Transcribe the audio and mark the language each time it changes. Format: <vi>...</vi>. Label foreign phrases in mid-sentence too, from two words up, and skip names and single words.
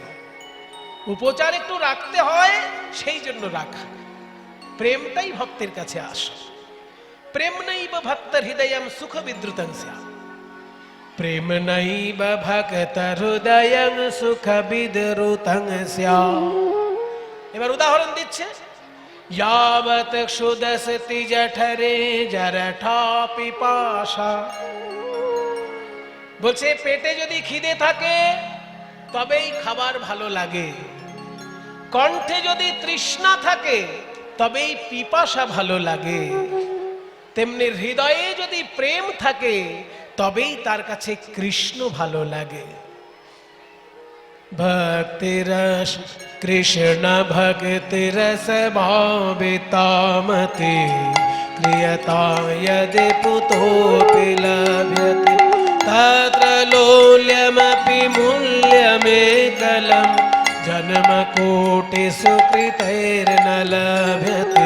<bn>উপচার একটু রাখতে হয়, সেই জন্য রাখা। প্রেমটাই ভক্তের কাছে আসে।</bn> <sa>প্রেম নৈব ভক্ত হৃদয়ম সুখ বিদ্রুতং স্যাৎ। প্রেম নৈব ভক্ত হৃদয়ম সুখ বিদ্রুতং স্যাৎ।</sa> <bn>এবার উদাহরণ দিচ্ছে,</bn> <sa>यावत् क्षुदस्ति जठरे जरठा पिपाशा।</sa> <bn>বলছে পেটে যদি খিদে থাকে তবেই খাবার ভালো লাগে, কণ্ঠে যদি তৃষ্ণা থাকে তবেই পিপাসা ভালো লাগে, তেমনি হৃদয়ে যদি প্রেম থাকে তবেই তার কাছে কৃষ্ণ ভালো লাগে।</bn> <sa>भक्ति रस कृष्ण भक्ति रस भावितामति क्रियता यदि पुतोऽपि लभ्यते तत्र लोल्यमपि मूल्यमेकलं जन्मकोटिषु कृतैर्न लभ्यते।</sa>